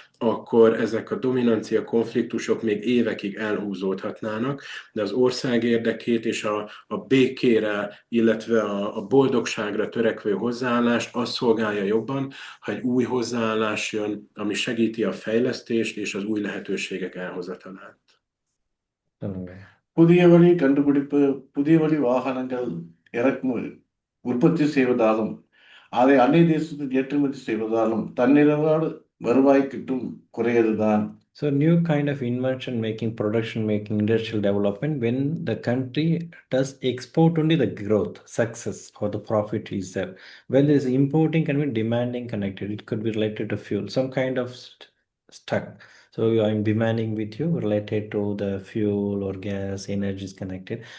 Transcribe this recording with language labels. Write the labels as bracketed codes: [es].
[hu] akkor ezek a dominancia konfliktusok még évekig elhúzódhatnának, de az ország érdekét és a békére, illetve a boldogságra törekvő hozzáállást azt szolgálja jobban, ha egy új hozzáállás jön, ami segíti a fejlesztést és az új lehetőségek elhozatalát. [ta] புதிய வழி கண்டுபிடிப்பு, புதிய வழி வாகனங்கள் உற்பத்தி செய்வதாலும் அதை அந்நிய தேசத்தில் ஏற்றுமதி செய்வதாலும் தன்னிறைவோடு வருவாய் கிட்டும் குறையதுதான். [en] So new kind of invention making, production making, industrial development, when the country does export only the growth, success or the profit is there. When there is importing can be demanding connected. It could be related to fuel, some kind of stuck. So I'm demanding with you related to the fuel or gas, energy is connected.